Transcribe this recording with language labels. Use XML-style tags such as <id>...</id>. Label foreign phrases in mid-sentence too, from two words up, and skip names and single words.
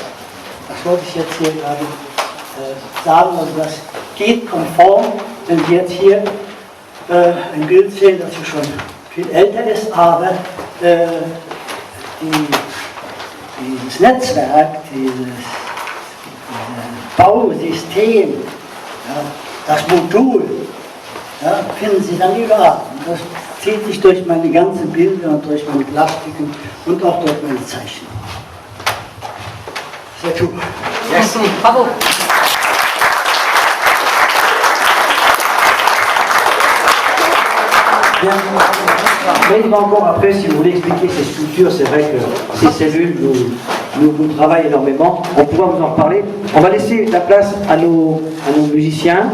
<de>Das wollte ich jetzt hier gerade sagen, also das geht konform, wenn Sie jetzt hier ein Bild sehen, das schon viel älter ist, aber dieses Netzwerk, dieses Bausystem, ja, das Modul, ja, finden Sie dann überall. Und das zieht sich durch meine ganzen Bilder und durch meine Plastiken und auch durch meine Zeichnungen. Sehr gut.</de> <fr>Merci, bravo. Bien. Mais encore après, si vous voulez expliquer ces sculptures, c'est vrai que ces cellules nous travaillent énormément. On pourra vous en reparler. On va laisser la place à nos musiciens.</fr>